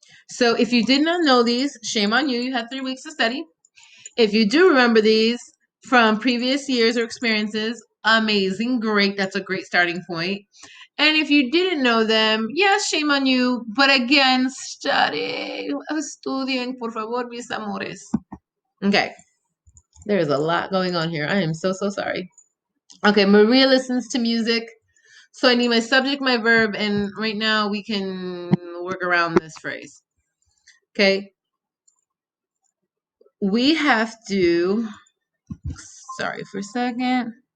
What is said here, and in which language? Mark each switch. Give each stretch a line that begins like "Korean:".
English: So if you did not know these, shame on you. You had 3 weeks to study. If you do remember these from previous years or experiences, amazing, great. That's a great starting point. And if you didn't know them, yes, shame on you. But again, study.
Spanish: Estudien, por favor, mis amores.
English: Okay. There's a lot going on here. I am so, so sorry. Okay, Maria listens to music. So I need my subject, my verb, and right now we can work around this phrase. Okay. We have to, sorry for a second.